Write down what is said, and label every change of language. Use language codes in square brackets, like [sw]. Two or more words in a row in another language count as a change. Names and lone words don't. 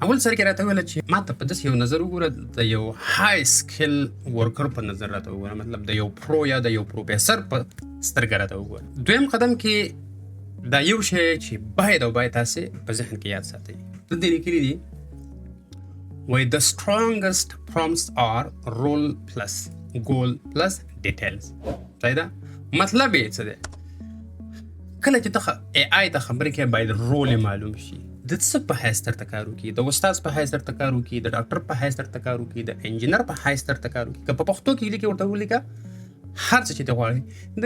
[ps] اول سر کې راته وویله چې ما ته په داسې یو نظر وګوره، د یو [en] high skill worker [ps] په نظر راته وګوره، مطلب د یو پرو یا د یو پروفیسر په سترګه راته وګوره. دویم قدم کې دا یو شی چې باید او باید تاسې په ذهن کې یاد ساتئ. دلته لیکلي دي وایي [en] the strongest prompts are role plus goal plus details. [ps] صحیح ده؟ مطلب یې څه دی؟ کله چې ته ای آی ته خبرې کوې باید رول یې معلوم شي. د څه په حیث درته کار وکړي، د استاد په حیث درته کار وکړي، د ډاکټر په حیث درته کار وکړي، د انجینر په حیث درته کار وکړي. که په پښتو کې لیکې ورته ولیکه هر څه چې ته غواړې.